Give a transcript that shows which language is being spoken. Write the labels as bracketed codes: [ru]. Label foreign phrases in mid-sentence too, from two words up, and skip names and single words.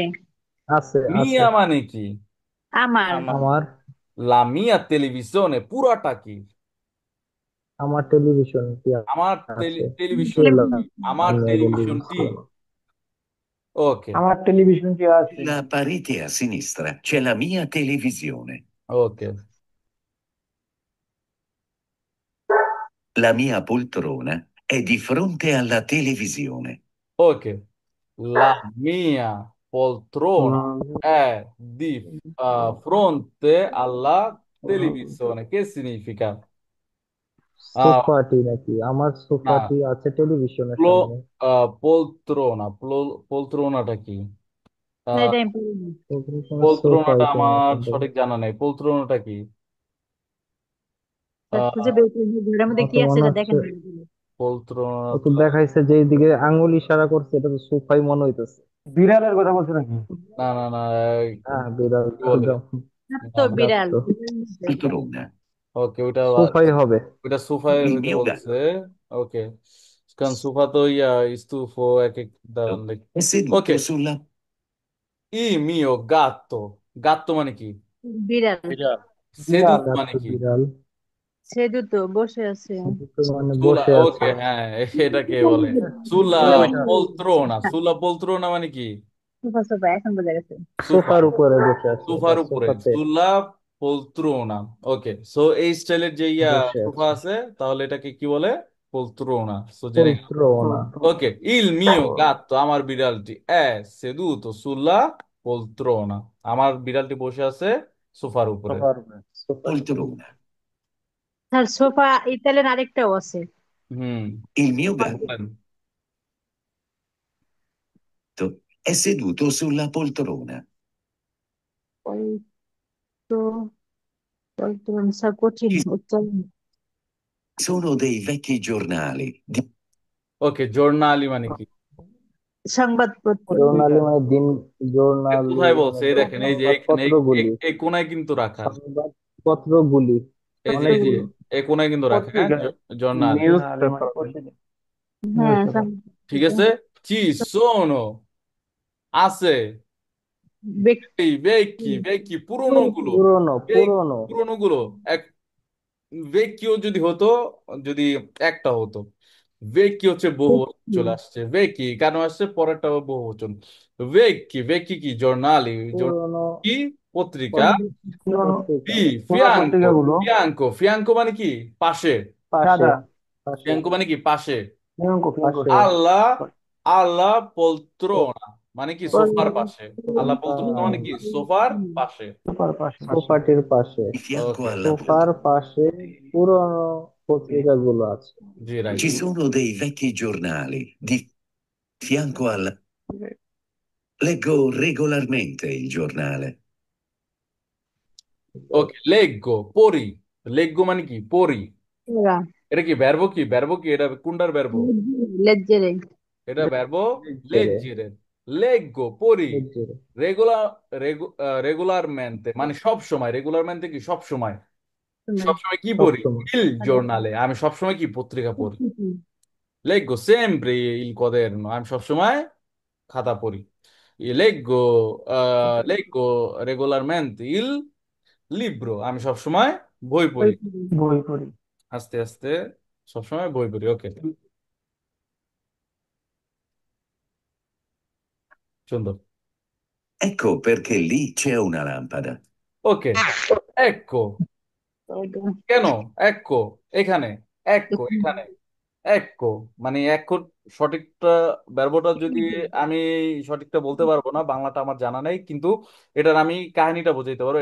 [bn] আছে? আছে। মিয়া মানে কি? আমার আমার [it] la mia televisione [bn] পুরাটা কি? আমার টেলিভিশন কি আমার আছে? টেলিভিশন টেলা, কি? আমার আমি টেলিভিশনটি। টেলিভিশন। ওকে আমার টেলিভিশন কি আছে? [it] Sulla parete a sinistra c'è la mia televisione. [bn] ওকে [it] La mia poltrona è di fronte alla televisione. ওকে, la mia poltrona è di fronte alla televisione. Che significa? Ah, [bn] সোফাটি নাকি? আমার না, সোফাটি আছে টেলিভিশনের সামনে। poltrona, poltronaটা কি? না, আহ, এটা আমি পড়িনি। সোফাই poltronaটা তো মনে আমার হয়। সঠিক জানা নেই। poltronaটা কি? তা আহ, খুঁজে বের করুন যে ঘরের মধ্যে আমার কি তো আছে মনে এটা হচ্ছে দেখেন ভালো করে। poltrona ও তো দেখাইছে যে দিকে আঙ্গুল ইশারা করছে, এটা তো সোফাই মনে হইতেছে। বিড়ালের কথা বলছো নাকি? না না না, হ্যাঁ বিড়াল কি বলে? তো না, বিড়াল। তো Poltrona. ওকে, ওইটা সোফাই হবে। ওইটা সোফায় [it] Il [bn] হইতে [it] mio [bn] বলছে। [it] gatto. [bn] ওকে, কারণ সোফা তো স্তূপ এক এক ধরনের। [it] È seduto [bn] ওকে, [it] sulla... il mio gatto. [bn] গাত্তো মানে কি? বিড়াল। বিড়াল। সেদুত বিড়াল। মানে কি? বিড়াল। সেদু তো বসে আছে। দুটো মানে সুলা, বসে ওকে, আছে। হ্যাঁ, এটা কে বলে? [it] sulla poltrona. sulla poltrona [bn] মানে কি? সোফা সোফা এখন বোঝা গেছে। সোফা, সোফার উপরে বসে আছে বা সোফার উপরে, সোফাতে [it] sulla poltrona. [bn] ওকে, সো এই স্টাইলের যে বসে সোফা আছে। আছে, তাহলে এটাকে কি বলে? পোলত্রোনা। সো জেনে গেলাম। পলত্রোনা। ওকে, [it] il mio gatto, [bn] আমার বিড়ালটি [it] seduto sulla poltrona, [bn] আমার বিড়ালটি বসে আছে সোফার উপরে। সোফার উপরে। সোফার উপরে। poltrona. স্যার সোফা ইতালিয়ান আরেকটাও আছে। হুম, [it] Il mio [bn] বলেন। [it] gatto è seduto sulla poltrona. [bn] তো স্যার কঠিন [it] Ci [bn] উচ্চারণ। [it] sono dei vecchi giornali di... [bn] ওকে, জর্নালি মানে কি? সংবাদপত্র। জোর্নালি মানে দিন, জোর্নালি কোথায় বলছে? মানে এই দেখেন, এই যে এখানে সংবাদপত্রগুলি। এই কোনায় কিন্তু রাখা। সংবাদপত্রগুলি এই যে মানে এই যে কি? এই কোনায় কিন্তু রাখা, হ্যাঁ, পত্রিকা, জর্নালি। নিউজ পেপার, হ্যাঁ নিউজ পেপার। ঠিক আছে, [it] ci sono, [bn] আছে, ব্যক্তি। এই ভেকি ভেকি পুরোনো গুলো, পুরনো পুরনো পুরোনো গুলো। এক ভেকিও যদি হতো, যদি একটা হতো, ভেকি হচ্ছে বহু বচন চলে আসছে, ভেকি কেন আসছে? পরেরটা বহু বচন। ভেকি ভেকি কি? জর্নালি, পুরনো কি? পত্রিকা। পত্রিকা। ফি পুরোনো ফিয়াঙ্কো, পত্রিকাগুলো ফিয়াঙ্কো, ফিয়াঙ্কো মানে কি? পাশে। পাশে। সাদা, পাশে। ফিয়াঙ্কো মানে কি? পাশে। ফিঙ্কো। পাশে। আল্লাহ, [it] alla poltrona [bn] মানে কি? সোফার পাশে। [it] alla poltrona [bn] মানে কি? সোফার পাশে। সুপার পাশে। সোফাটির পাশে। [it] di fianco [bn] ওকে, [it] alla [bn] সোফার [it] poltrona. [bn] পাশে পুরনো পত্রিকাগুলো আছে। জি, রাইট। [it] Ci sono dei vecchi giornali di fianco alla... Leggo regolarmente il giornale. [bn] ওকে, লেগো, পড়ি। লেগো মানে কি? পড়ি। ওরা এটা কি ভার্ব? কি ভার্ব? কি এটা? কোনটার ভার্ব? লেজ্জেরে। এটা ভার্ব লেজ্জেরে। লেজ্জিরের। লেগো, পড়ি। লেজ্জেরে। রেগুলার, রেগুলারমেন্টে মানে সব সময়। রেগুলারমেন্টে কি? সব সময়। সব সময় কি পড়ি? সবসময়। [it] il giornale, [bn] আমি সব সময় কি? পত্রিকা পড়ি। [it] leggo sempre il quaderno, [bn] আমি সব সময় খাতা পড়ি। [it] leggo, leggo regolarmente il libro, [bn] আমি সব সময় বই পড়ি। বই পড়ি। আস্তে আস্তে সবসময় বই পড়ি। ওকে, সুন্দর। [it] Ecco perché lì c'è una lampada. [bn] ওকে, এক্কো কেন? এক্কো এখানে, এক্কো এখানে, এক্কো মানে এক্কো সঠিকটা ব্যর্বটা যদি আমি সঠিকটা বলতে পারবো না, বাংলাটা আমার জানা নেই, কিন্তু এটার আমি কাহিনীটা বুঝাইতে পারবো।